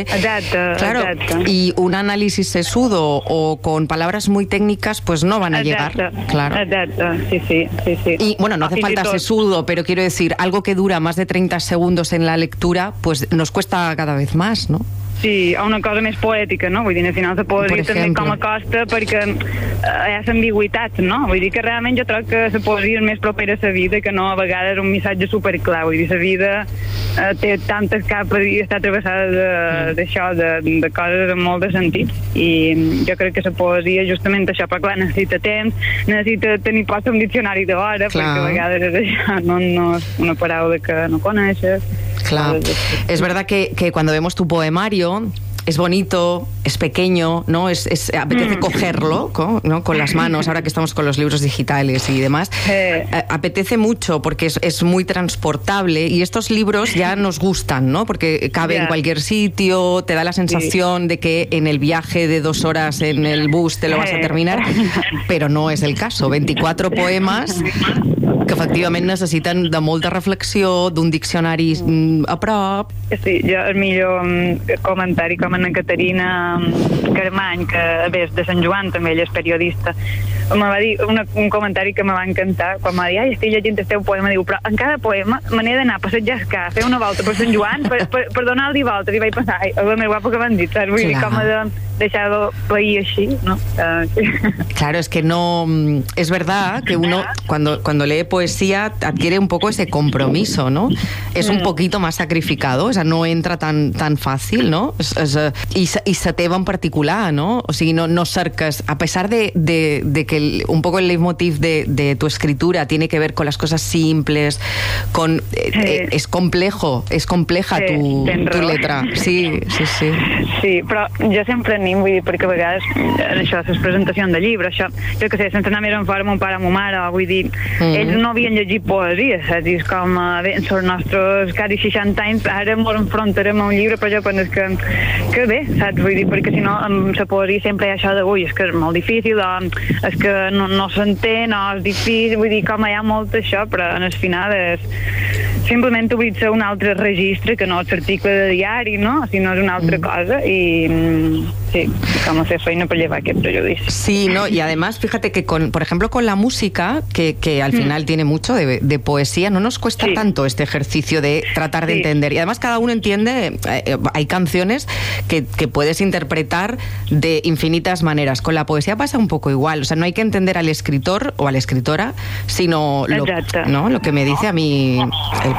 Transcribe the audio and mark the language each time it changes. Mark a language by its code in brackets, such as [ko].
[es] Exacto, claro, exacto. Y un análisis sesudo o con palabras muy técnicas pues no van a llegar, claro. Exacto, sí. Y bueno, no hace falta sesudo, pero quiero decir, algo que dura más de 30 segundos en la lectura, pues nos cuesta cada vez más, ¿no? [ca] Sí, a una cosa més poètica, no? Vull dir, al final se podria dir també com a costa, perquè hi ha ambigüitat, no? Vull dir que realment jo trobo que se podria dir més propera a la vida, que no a vegades un missatge superclar. Vull dir, la vida té tantes capes i està travessada d'això, de coses amb molt de sentit, i jo crec que se podria justament això, però clar, necessita temps, necessita tenir pas un diccionari d'hora, perquè a vegades és això, no és una paraula que no coneixes. [es] Claro, es verdad que cuando vemos tu poemario es bonito, es pequeño, ¿no? Es apetece cogerlo, ¿no?, con las manos, ahora que estamos con los libros digitales y demás. Apetece mucho porque es muy transportable, y estos libros ya nos gustan, ¿no? Porque cabe en cualquier sitio, te da la sensación de que en el viaje de 2 horas en el bus te lo vas a terminar, pero no es el caso. [ca] 24 poemas que efectivament necessiten de molta reflexió, d'un diccionari a prop. Sí, jo el millor comentari, com en Caterina Carmany, que bé, és de Sant Joan, també ella és periodista, me va dir un comentari que me va encantar, quan me va dir, ai, estic llegint el teu poema, diu, però en cada poema me n'he d'anar a passejar, fer una volta per Sant Joan, per donar-li volta, i vaig pensar, ai, és el més guapo que m'han dit, saps? Vull dir, com de deixar-lo pair així, no? [es] Claro, és que no... És verdad que uno, cuando lee poesía, adquiere un poco ese compromiso, ¿no? Es un poquito más sacrificado, o sea, no entra tan fácil, ¿no? Y se te va en particular, ¿no? O sea, no cercas, a pesar de que un poco el leitmotiv de tu escritura tiene que ver con las cosas simples, con... es complejo, es compleja tu letra. Sí. [ca] Sí, però jo sempre anem, vull dir, perquè a vegades, això, les presentacions de llibre, això, jo què sé, sense anar més en fora a mon pare o a ma mare, vull dir, ells no havien llegit poesia, saps? I és com, bé, són els nostres quasi 60 anys, ara ens enfrontarem a un llibre, però jo penses que bé, saps? Vull dir, perquè si no, amb la poesia sempre hi ha això de, ui, és que és molt difícil, o és que no s'entén, o és difícil, vull dir, com hi ha molt això, però en el final és... Simplement obrir-se un altre registre que no és l'article de diari, no? Si no és una altra cosa, i... Sí, com a fer feina per llevar aquest prejudici. [es] Sí, no, y además, fíjate que con, por ejemplo, con la música, que al final tiene mucho de poesía, no nos cuesta tanto este ejercicio de tratar de entender. Y además cada uno entiende, hay canciones que puedes interpretar de infinitas maneras. Con la poesía pasa un poco igual, o sea, no hay que entender al escritor o a la escritora, sino lo que me dice a mí el